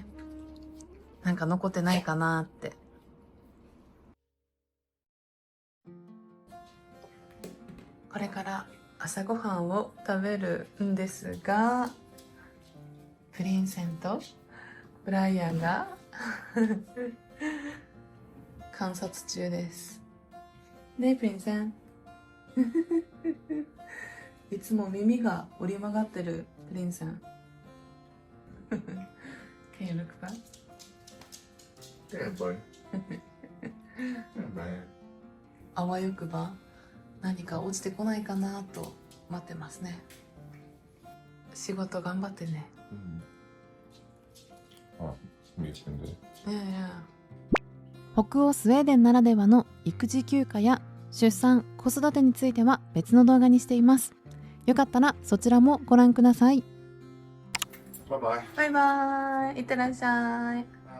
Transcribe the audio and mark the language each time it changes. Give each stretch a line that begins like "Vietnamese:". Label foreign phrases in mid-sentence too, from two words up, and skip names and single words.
Japanese: なんか残ってないかなって。これから朝ごはんを食べるんですが、プリンセンとブライアンが観察中です。ねえプリンセン。いつも耳が折り曲がってるプリンセン。
English: Can you look back? Yeah, boy. Yeah,
Japanese: あわよくば何か落ちてこないかなと待ってますね。仕事頑張ってね。
Swedish: Ja, visst inte.
Japanese: いやいや。北欧スウェーデンならではの育児休暇や出産・子育てについては別の動画にしています。よかったらそちらもご覧ください。
English: Bye bye.
Japanese: バイバイ。いってらっしゃい。